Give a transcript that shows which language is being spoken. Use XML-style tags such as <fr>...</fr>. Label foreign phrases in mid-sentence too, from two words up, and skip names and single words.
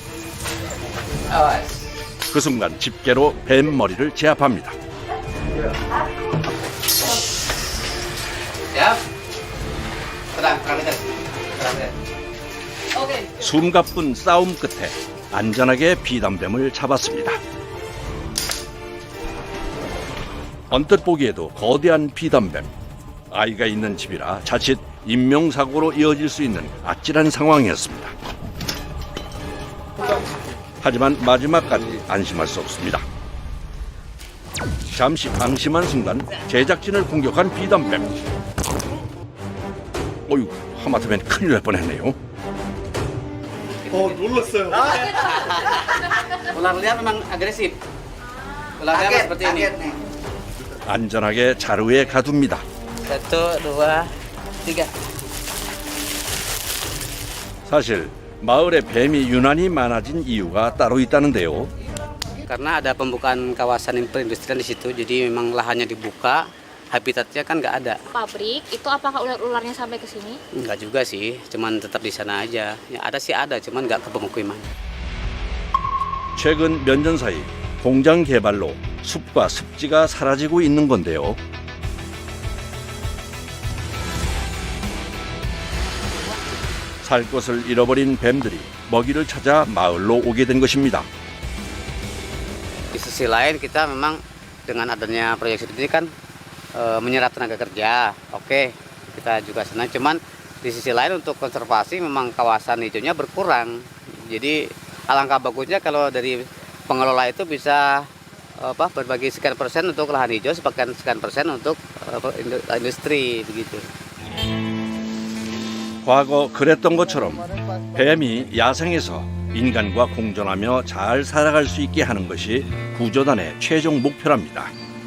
<ko>그 순간 집게로 뱀 머리를 제압합니다.</ko> <id>Siap. Tenang, Oke.</id> <ko>숨가쁜 싸움 끝에 안전하게 비단뱀을 잡았습니다. 언뜻 보기에도 거대한 비단뱀. 아이가 있는 집이라 자칫 인명사고로 이어질 수 있는 아찔한 상황이었습니다. 하지만 마지막까지 안심할 수 없습니다. 잠시 방심한 순간 제작진을 공격한 비단뱀. 어휴, 하마터면 큰일 날 뻔했네요. 놀랐어요.</ko> <id>Ular liar memang agresif. Ular liar seperti ini.</id> <ko>안전하게 자루에 가둡니다. 1, 2, 3. 사실 마을에 뱀이 유난히 많아진 이유가 따로 있다는데요.</ko> <id>Karena ada pembukaan kawasan perindustrian di situ, jadi memang lahannya dibuka, habitatnya kan nggak ada. Pabrik, itu apakah ular-ularnya sampai ke sini? Nggak juga sih, cuman tetap di sana aja. Ya ada sih ada, cuman nggak ke pemukiman.</id> <ko>최근 몇 년 사이 공장 개발로 숲과 습지가 사라지고 있는 건데요. 살 곳을 잃어버린 뱀들이 먹이를 찾아 마을로 오게 된 것입니다.</ko> <id>Di sisi lain kita memang dengan adanya proyek seperti ini kan menyerap tenaga kerja. Oke, kita juga senang. Cuman di sisi lain untuk konservasi memang kawasan hijaunya berkurang. Jadi alangkah bagusnya kalau dari pengelola itu bisa berbagi sekian persen untuk lahan hijau, sekian persen untuk industri begitu.</id> <ko>과거 그랬던 것처럼 뱀이 야생에서 인간과 공존하며 잘 살아갈 수 있게 하는 것이 구조단의 최종 목표랍니다.</ko>